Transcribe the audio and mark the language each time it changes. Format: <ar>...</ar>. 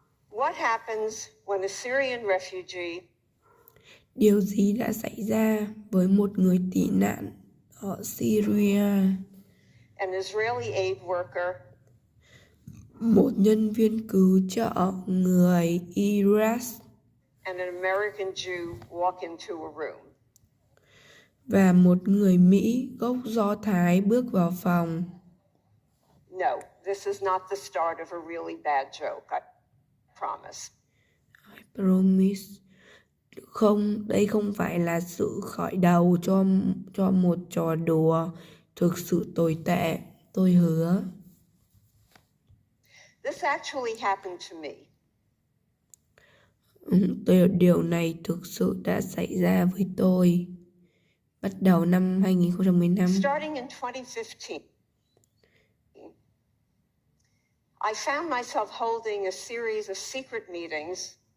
<en>What happens when a Syrian refugee</en> <vi>Điều gì đã xảy ra với một người tị nạn ở Syria?</vi> <en>an Israeli aid worker</en> <vi>Một nhân viên cứu trợ người Iraq</vi> <en>and an American Jew walk into a room?</en> <vi>và một người Mỹ gốc Do Thái bước vào phòng.</vi> <en>No, This is not the start of a really bad joke, I promise. I promise.</en> <vi>Không, đây không phải là sự khởi đầu cho một trò đùa thực sự tồi tệ, tôi hứa.</vi> <en>This actually happened to me.</en> <vi>Điều này thực sự đã xảy ra với tôi. Bắt đầu năm 2015.</vi> <en>Starting in 2015, I found myself holding a series of secret meetings.</en>